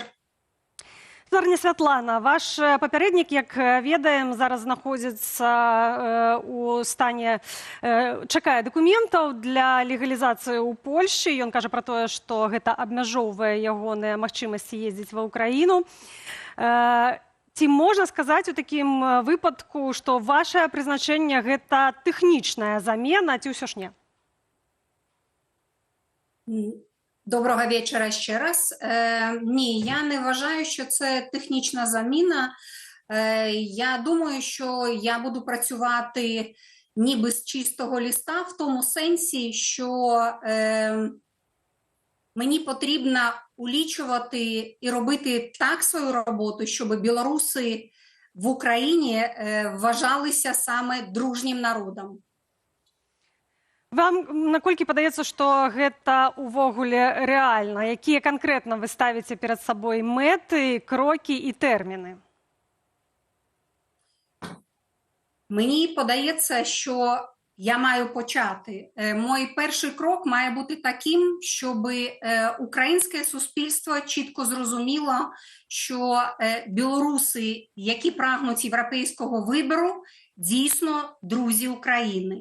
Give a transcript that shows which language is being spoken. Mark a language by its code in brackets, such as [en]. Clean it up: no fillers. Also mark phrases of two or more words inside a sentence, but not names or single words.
[be] Святлана, ваш папярэднік, як ведаем, зараз знаходзіцца у стане, чакае дакументаў для легалізацыі ў Польшчы. Ён кажа пра тое, што гэта абмяжоўвае ягоныя магчымасці ездзіць ва ўкраіну. Ці можна сказаць у такім выпадку, што ваше прызначэнне гэта тэхнічная замена, ці ўсё ж не? [uk] Доброго вечора ще раз. Ні, я не вважаю, що це технічна заміна. Я думаю, що я буду працювати ніби з чистого листа, в тому сенсі, що мені потрібно улічувати і робити так свою роботу, щоб білоруси в Україні вважалися саме дружнім народом. [be] Вам наколькі падаецца, што гэта ўвогуле рэальна? Якія канкрэтна вы ставіце перад сабой мэты, крокі і тэрміны? [uk] Мені подається, що я маю почати. Мій перший крок має бути таким, щоб українське суспільство чітко зрозуміло, що білоруси, які прагнуть європейського вибору, дійсно друзі України.